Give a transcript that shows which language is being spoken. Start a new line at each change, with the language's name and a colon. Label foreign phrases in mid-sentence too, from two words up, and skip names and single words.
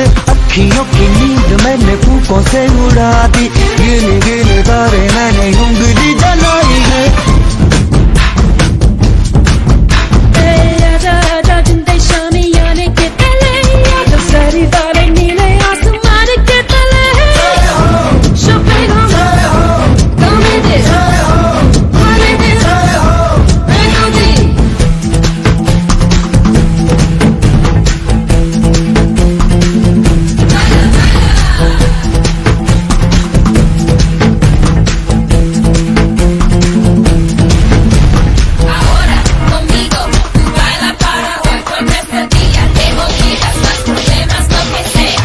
Hindi: अखियों की नींद मैंने फूकों से उड़ा दी, गिन गिन तारे मैंने उंगली जलाई है। आजा आजा जिंदे शामी आने के तले, आजा सारी वाले नीले आसमान के तले।
English: Chopin, come with it, come with it, melody.
Spanish: Ahora conmigo, tú baila para hoy, porque este día te olvidas más problemas, lo que sea.